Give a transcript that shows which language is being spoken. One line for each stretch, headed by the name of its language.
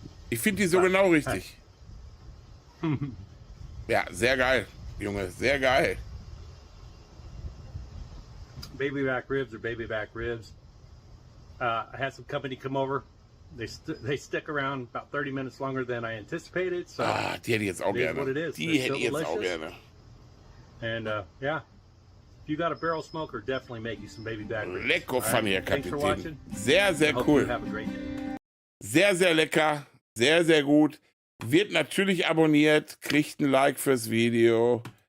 German: Ich finde die so genau richtig. Ja, sehr geil, Junge, sehr geil.
English: Baby back ribs or baby back ribs. I had some company come over. They stick around about 30 minutes longer than I anticipated.
German: So die hätte ich jetzt auch gerne. Die hätte ich jetzt auch gerne.
English: And yeah, if you got a barrel smoker, definitely make you some baby back ribs.
German: Lecker von hier, Kapitän. Sehr, sehr cool. Sehr, sehr lecker. Sehr, sehr gut. Wird natürlich abonniert. Kriegt ein Like fürs Video.